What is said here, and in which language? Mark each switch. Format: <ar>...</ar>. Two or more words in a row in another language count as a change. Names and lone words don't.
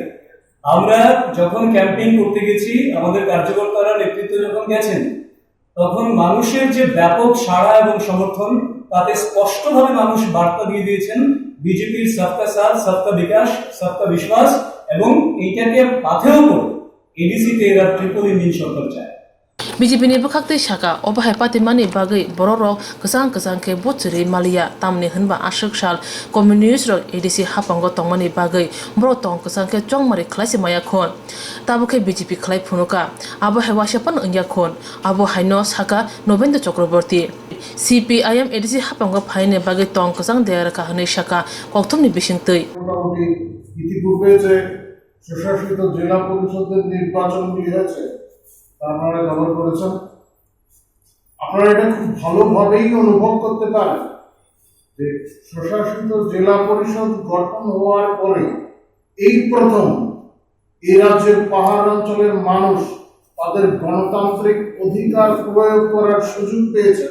<bn>আমরা যখন ক্যাম্পেইন করতে গেছি, আমাদের কার্যকর্তারা নেতৃত্ব যখন গেছেন, তখন মানুষের যে ব্যাপক সাড়া এবং সমর্থন, তাতে স্পষ্টভাবে মানুষ বার্তা দিয়ে দিয়েছেন বিজেপির</bn> <hi>सबका साथ, सबका विकास, सबका विश्वास,</hi> <bn>এবং এইটাকে পাথেও করে এডিসিতে এরা</bn> <en>triple engine</en> <bn>সরকার চায়।</bn> <trp>BJP ni bakakte shaka obahai patimani bagai bororok kesang ke botsuri malia tamni hunba ashok shal communist ro ADC hapango tongmani bagai bro tong kesang ke chongmari khlasi maya khon tabuke BJP khlai phunuka abahai washapan ungya khon abahai no shaka Nobendra Chakraborty CPIM ADC hapango phaine bagai tong kesang deara ka hne shaka kokthumni bisingtei</trp> <bn>মোটামুটি ইতিপূর্বে যে স্বশাসিত জেলা পরিষদের নির্বাচনগুলি হয়েছে আপনারা কভার করেছেন। আপনারা এটা খুব ভালোভাবেই অনুভব করতে পারেন যে স্বশাসিত জেলা পরিষদ গঠন হওয়ার পরে এই প্রথম এই রাজ্যের পাহাড় অঞ্চলের মানুষ তাদের গণতান্ত্রিক অধিকার প্রয়োগ করার সুযোগ পেয়েছেন।</bn>